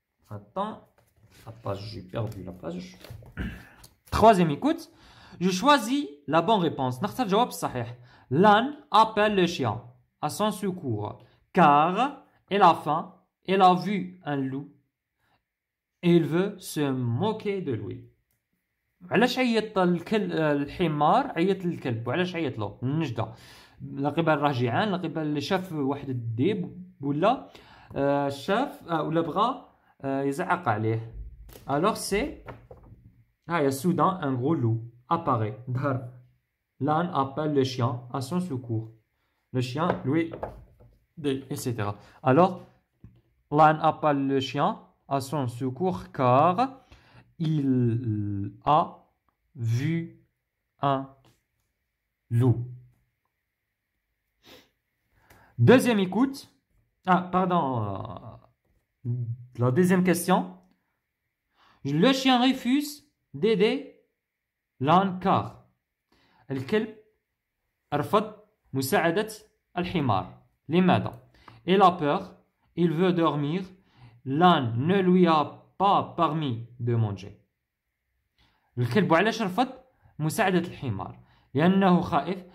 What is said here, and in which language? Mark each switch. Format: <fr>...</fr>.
<fr>Attends, la page, j'ai perdu la page. Troisième écoute. Je choisis la bonne réponse.</fr> <ar>نختار الجواب الصحيح.</ar> <fr>L'âne appelle le chien à son secours, car elle a faim, elle a vu un loup et il veut se moquer de lui.</fr> <ar>علاش عيط الحمار عيط للكلب؟ وعلاش عيط له؟ النجدة لقبال راه جيعان، لقبال شاف واحد الديب ولا شاف ولا بغى يزعق عليه.</ar> <fr>alors c'est soudain un gros loup apparaît.</fr> <ar>ظهر.</ar> <fr>L'âne appelle le chien à son secours. Le chien, lui, etc. Alors, l'âne appelle le chien à son secours car il a vu un loup. Deuxième écoute. Pardon. La deuxième question. Le chien refuse d'aider l'âne car</fr> <ar>الكلب رفض مساعدة الحمار. لماذا؟</ar> <fr>Il a peur, il veut dormir, l'âne ne lui a pas permis de manger.</fr> <ar>الكلب علاش رفض مساعدة الحمار؟ لأنه خائف،</ar>